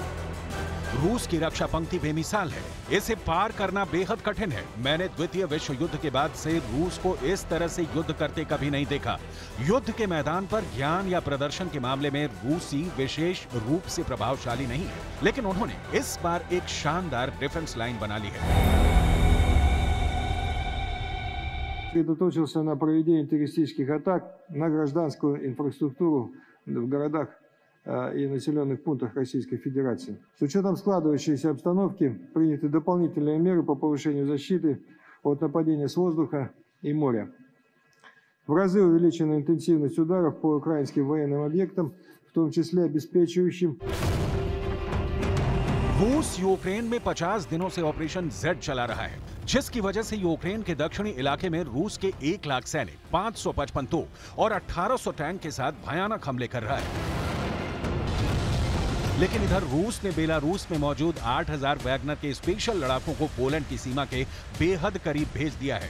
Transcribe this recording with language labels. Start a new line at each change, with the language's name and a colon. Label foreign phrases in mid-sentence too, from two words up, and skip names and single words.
Hindi: रूस की रक्षा पंक्ति बेमिसाल है, इसे पार करना बेहद कठिन है। मैंने द्वितीय विश्व युद्ध के बाद से रूस को इस तरह से युद्ध करते कभी नहीं देखा। युद्ध के मैदान पर ज्ञान या प्रदर्शन के मामले में रूसी विशेष रूप से प्रभावशाली नहीं है, लेकिन उन्होंने इस बार एक शानदार
English: defense line
Hindi: बना ली है।
Russian: Сосредоточился на проведении террористических атак на гражданскую инфраструктуру в городах и населенных пунктах Российской Федерации. С учетом складывающейся обстановки приняты дополнительные меры по повышению защиты от нападения с воздуха и моря. В разы увеличена интенсивность ударов по украинским военным объектам, в том числе обеспечивающим.
Hindi: रूस यूक्रेन में 50 दिनों से ऑपरेशन जेड चला रहा है, जिसकी वजह से यूक्रेन के दक्षिणी इलाके में रूस के 1 लाख सैनिक, 555 तोप और 1800 टैंक के साथ भयानक हमले कर रहा है। लेकिन इधर रूस ने बेलारूस में मौजूद 8000 वैगनर के स्पेशल लड़ाकों को पोलैंड की सीमा के बेहद करीब भेज दिया है।